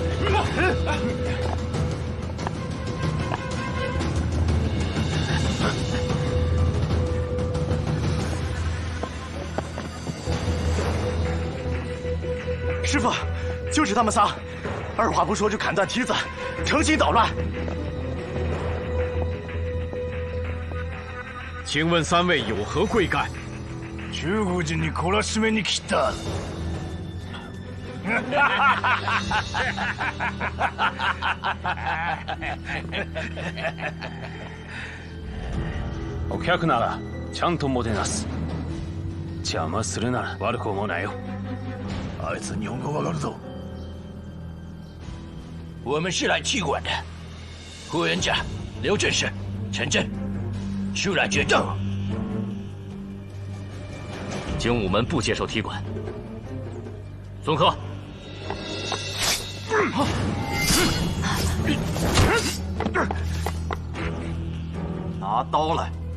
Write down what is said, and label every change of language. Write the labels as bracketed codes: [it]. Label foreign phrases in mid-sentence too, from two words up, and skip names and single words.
[zh] 师傅，就是他们仨，二话不说就砍断梯子，诚心捣乱。请问三位有何贵干？ [ja] 中国人に懲らしめに来た。お客ならちゃんともてなす。邪魔するなら悪く思うなよ。あいつ日本語わかるぞ。 [zh] 我们是来踢馆的，霍元甲、刘正士、陈真，出来决斗。精武门不接受踢馆。孙科，拿刀来。